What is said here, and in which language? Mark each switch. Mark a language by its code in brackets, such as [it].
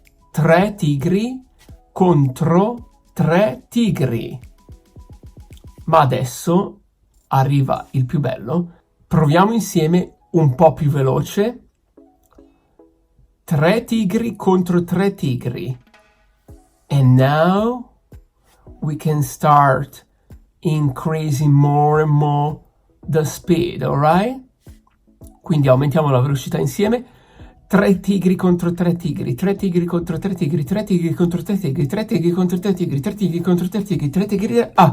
[it] 3 tigri contro 3 tigri. Ma adesso arriva il più bello. Proviamo insieme un po' più veloce. 3 tigri contro 3 tigri. [en] And now we can start increasing more and more the speed, alright? [it] Quindi aumentiamo la velocità insieme. 3 tigri contro 3 tigri, 3 tigri contro 3 tigri, 3 tigri contro 3 tigri, 3 tigri contro 3 tigri, 3 tigri contro 3 tigri, 3 tigri...